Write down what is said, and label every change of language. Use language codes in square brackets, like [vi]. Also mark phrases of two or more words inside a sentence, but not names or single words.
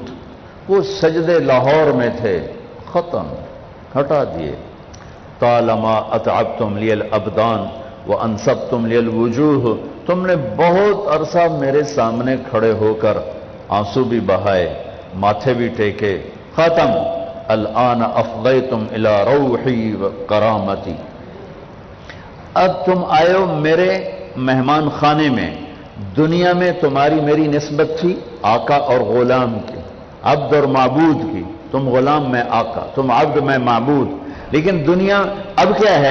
[ur] وہ سجدے لاہور میں تھے، ختم، ہٹا دیے۔ [ar] طالما اتعبتم لی الابدان وانصبتم لی الوجوہ۔ [ur] تم نے بہت عرصہ میرے سامنے کھڑے ہو کر آنسو بھی بہائے، ماتھے بھی ٹیکے، ختم۔ [ar] الآن افضیتم الی روحی و کرامتی۔ [ur] اب تم آئے ہو میرے مہمان خانے میں۔ دنیا میں تمہاری میری نسبت تھی آقا اور غلام کی، عبد اور معبود کی۔ تم غلام میں آقا، تم عبد میں معبود۔ لیکن دنیا اب کیا ہے؟